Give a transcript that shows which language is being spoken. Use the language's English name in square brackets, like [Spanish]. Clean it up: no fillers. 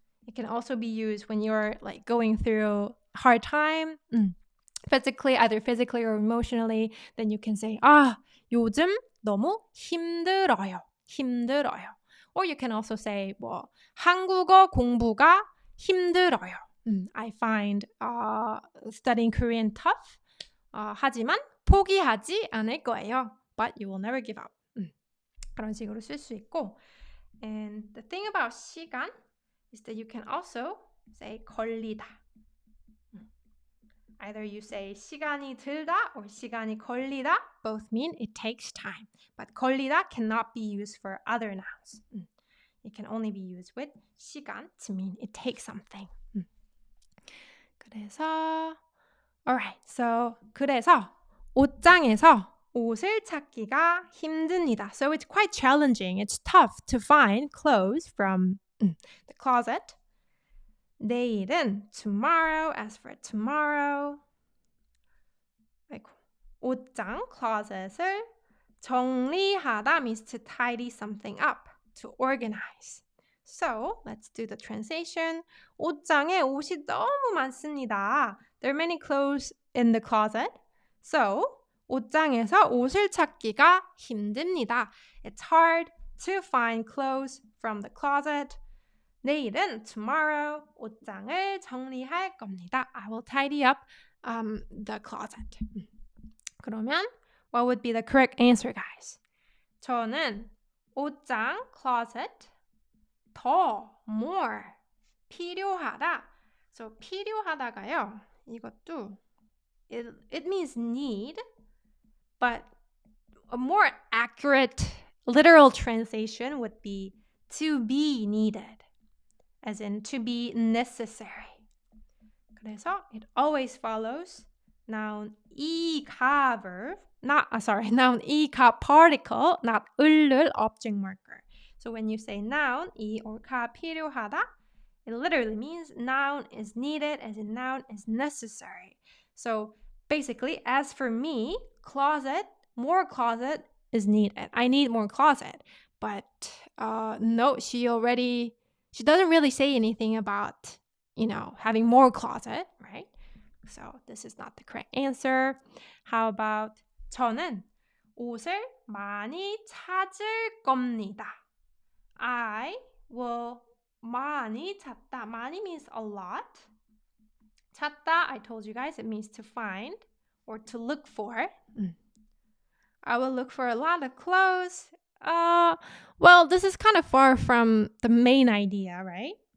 [English] It can also be used when you're like going through a hard time, physically, either physically or emotionally. Then you can say, [Korean] 요즘 너무 힘들어요. 힘들어요. [English] Or you can also say, [Korean] 한국어 공부가 힘들어요. [English] I find studying Korean tough. [Korean] 하지만 포기하지 않을 거예요. [English] But you will never give up. [Korean] 그런 식으로 쓸 수 있고. [English] And the thing about 시간 is that you can also say 걸리다. Either you say 시간이 들다 or 시간이 걸리다. Both mean it takes time. But 걸리다 cannot be used for other nouns. It can only be used with 시간 to mean it takes something. [Korean] 그래서 [English] alright, so [Korean] 그래서 옷장에서 옷을 찾기가 힘듭니다. [English] So it's quite challenging. It's tough to find clothes from the closet. 내일은 tomorrow, as for tomorrow. 옷장, closet을 정리하다 means to tidy something up, to organize. So let's do the translation. [Korean] 옷장에 옷이 너무 많습니다. [English] There are many clothes in the closet. [Korean] So 옷장에서 옷을 찾기가 힘듭니다. [English] It's hard to find clothes from the closet. [Korean] 내일은 tomorrow 옷장을 정리할 겁니다. [English] I will tidy up the closet. 그러면 what would be the correct answer, guys? [Korean] 저는 옷장, closet, 더, more, 필요하다. So 필요하다가요. [English] 이것도 it means need, but a more accurate literal translation would be to be needed, as in to be necessary. 그래서 it always follows noun 이가 verb, noun 이가 particle, not 을을 object marker. So when you say noun 이 or 가 필요하다, it literally means noun is needed, as in noun is necessary. So basically, as for me, closet, more closet is needed. I need more closet. But no, she doesn't really say anything about, having more closet, right? So this is not the correct answer. How about [Korean] 저는 옷을 많이 찾을 겁니다. [English] I will 많이 찾다. 많이 means a lot. 찾다, I told you guys, it means to find or to look for. I will look for a lot of clothes. Well, this is kind of far from the main idea, right?